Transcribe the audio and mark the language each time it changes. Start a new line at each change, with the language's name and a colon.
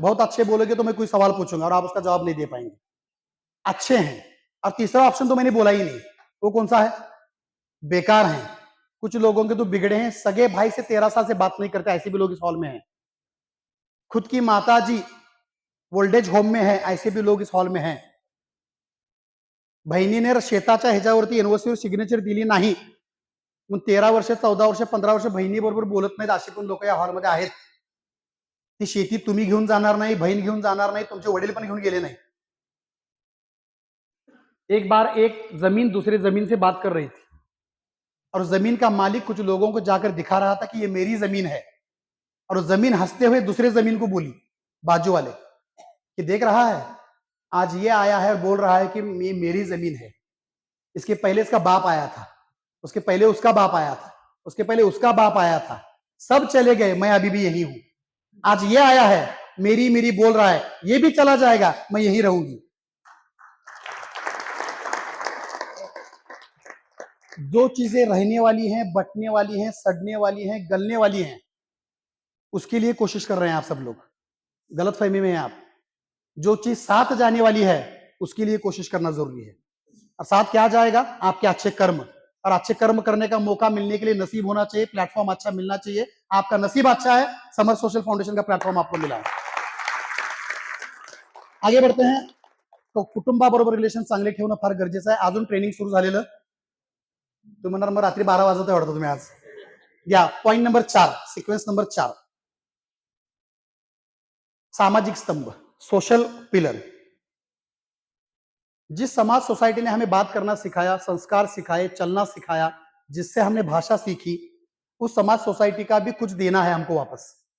Hindi: बहुत अच्छे बोलोगे तो मैं कोई सवाल पूछूंगा और आप उसका जवाब नहीं दे पाएंगे। अच्छे हैं। और तीसरा ऑप्शन तो मैंने बोला ही नहीं, वो कौन सा है? बेकार हैं। कुछ लोगों के तो बिगड़े हैं, सगे भाई से 13 साल से बात नहीं करते, ऐसे भी लोग इस हॉल में हैं। खुद की माता जी ओल्डेज होम में है, ऐसे भी लोग इस हॉल में हैं।
Marathi: बहिणीने शेताच्या ह्याच्यावरती एनओसीवर सिग्नेचर दिली नाही, मग 13 वर्ष, 14 वर्ष, 15 वर्ष बहिणी बरोबर बोलत नाहीत, असे पण लोक या हॉलमध्ये आहेत। ती शेती तुम्ही घेऊन जाणार नाही, बहीण घेऊन जाणार नाही, तुमचे वडील पण घेऊन गेले नाही।
Hindi: एक बार एक जमीन दूसरे जमीन से बात कर रही थी, और जमीन का मालिक कुछ लोगों को जाकर दिखा रहा था कि ये मेरी जमीन है, और जमीन हंसते हुए दूसरे जमीन को बोली, बाजू वाले, कि देख रहा है, आज ये आया है और बोल रहा है कि ये मेरी जमीन है। इसके पहले इसका बाप आया था, उसके पहले उसका बाप आया था, उसके पहले उसका बाप आया था, सब चले गए, मैं अभी भी यही हूं। आज ये आया है, मेरी मेरी बोल रहा है, ये भी चला जाएगा, मैं यही रहूंगी। जो चीजें रहने वाली हैं, बटने वाली हैं, सड़ने वाली हैं, गलने वाली हैं, उसके लिए कोशिश कर रहे हैं आप सब लोग। गलतफहमी में हैं आप। जो चीज साथ जाने वाली है, उसके लिए कोशिश करना जरूरी है। और साथ क्या जाएगा? आपके अच्छे कर्म। और अच्छे कर्म करने का मौका मिलने के लिए नसीब होना चाहिए, प्लेटफॉर्म अच्छा मिलना चाहिए। आपका नसीब अच्छा है, समर सोशल फाउंडेशन का प्लेटफॉर्म आपको मिला है। आगे बढ़ते हैं।
Marathi: तो कुटुंबाबरोबर रिलेशन चांगले ठेवणं फार गरजेचं आहे। अजून ट्रेनिंग सुरू झालेलं, तुम्ही म्हणणार मग रात्री 12 वाजता वाटतं तुम्ही आज, या पॉइंट नंबर 4, सीक्वेंस नंबर 4, सामाजिक स्तंभ, सोशल पिलर।
Hindi: जिस समाज सोसाइटी ने हमें बात करना सिखाया, संस्कार सिखाए, चलना सिखाया, जिससे हमने भाषा सीखी, उस समाज सोसाइटी का भी कुछ देना है हमको वापस।